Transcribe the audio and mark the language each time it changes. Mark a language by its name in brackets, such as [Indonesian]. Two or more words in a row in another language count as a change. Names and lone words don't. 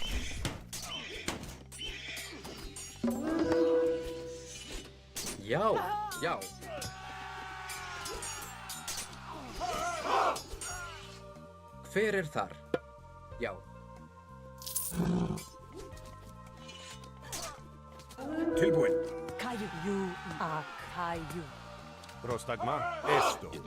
[Icelandic] Já, já. Hver er þar? Já. Tilbúin. [Portuguese] Caiu a caiu. [Greek] Prostagma, esto.